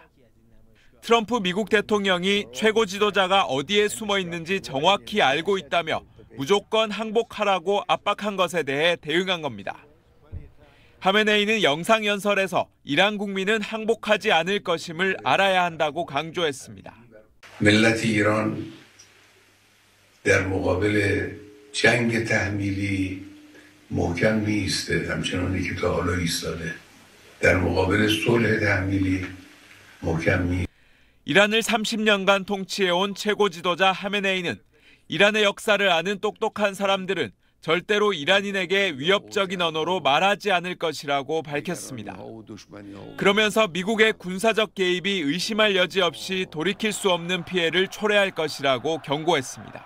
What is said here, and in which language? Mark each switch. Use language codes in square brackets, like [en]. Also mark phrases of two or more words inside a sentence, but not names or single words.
[ko] 트럼프 미국 대통령이 최고 지도자가 어디에 숨어 있는지 정확히 알고 있다며 무조건 항복하라고 압박한 것에 대해 대응한 겁니다. 하메네이는 영상연설에서 이란 국민은 항복하지 않을 것임을 알아야 한다고 강조했습니다. [fa] ملت ایران در مقابل جنگ تحمیلی محکم میایسته همچنانی که تا حالا ایستاده. در مقابل صلح تحمیلی محکم میایسته. [ko] 이란을 30년간 통치해온 최고 지도자 하메네이는 이란의 역사를 아는 똑똑한 사람들은 절대로 이란인에게 위협적인 언어로 말하지 않을 것이라고 밝혔습니다. 그러면서 미국의 군사적 개입이 의심할 여지 없이 돌이킬 수 없는 피해를 초래할 것이라고 경고했습니다.